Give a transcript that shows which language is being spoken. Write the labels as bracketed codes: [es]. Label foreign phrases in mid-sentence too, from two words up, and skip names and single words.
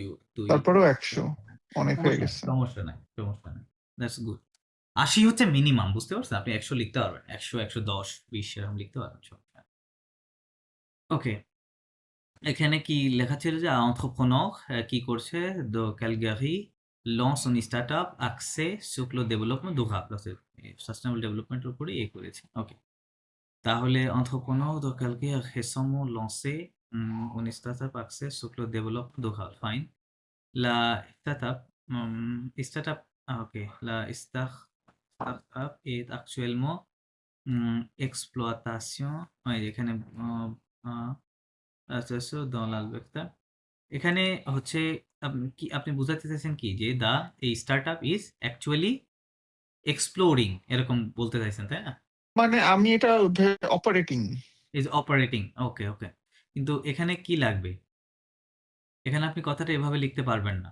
[bn] তারপরেও ১০০ অনেক হয়ে সমস্যা নাই, গেছে। সমস্যা নাই, সমস্যা নাই। [en] That's good. [bn] ৮০ হচ্ছে মিনিমাম, বুঝতে পারছেন? আপনি ১০০ লিখতে পারবেন। ১০০, ১১০, ২০ এরকম লিখতে পারবেন। সমস্যা নাই। ওকে। এখানে কি লেখা ছিল যে entrepreneur কি করছে? [fr] de Calgary lance une startup axée sur le développement durable। [en] sustainable development [bn] এর উপরে করেছে। ওকে। [fr] তাহলে entrepreneur de Calgary a récemment lancé une startup axée sur le développement durable। Fine. La startup, startup, ok. La startup est actuellement exploitation। ouais, [bn] এখানে আ আচ্ছা, [fr] dans l'Alberta। [bn] এখানে হচ্ছে আপনি বুঝাতে চাইছেন কি? যে এই [en] startup is actually exploring [bn] এরকম বলতে চাইছেন, তাই না? মানে আমি এটা অপারেটিং। [en] is operating. [bn] ওকে, ওকে। কিন্তু এখানে কি লাগবে? এখানে আপনি কথাটা এভাবে লিখতে পারবেন না।